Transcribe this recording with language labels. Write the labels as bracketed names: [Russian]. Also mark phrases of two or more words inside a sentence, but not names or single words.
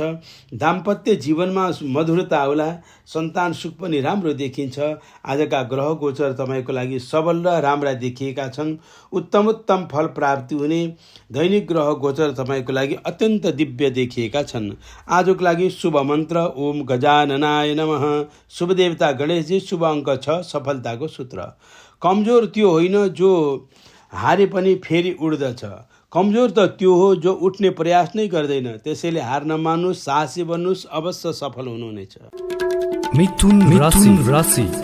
[Nepali] दाम्पत्य जीवनमा मधुरता होला, सन्तान सुख पनि राम्रो देखिन्छ। आजका ग्रह गोचर तपाईँको लागि सबल र राम्रा देखिएका छन्। उत्तम फल प्राप्ति हुने दैनिक ग्रह गोचर तपाईँको लागि अत्यन्त दिव्य देखिएका छन्। आजको लागि शुभ मन्त्र [Sanskrit] ओम गजाननाय नमः। [Nepali] शुभ देवता गणेशजी, शुभ अङ्क 6, सफलताको सूत्र। कमजोर त्यो होइन जो हारे पनि फेरि उड्दछ, कमजोर त त्यो हो जो उठ्ने प्रयास नै गर्दैन। त्यसैले हार नमान्नुहोस्, साहसी बन्नुहोस्, अवश्य सफल हुनुहुनेछ। मिथुन राशि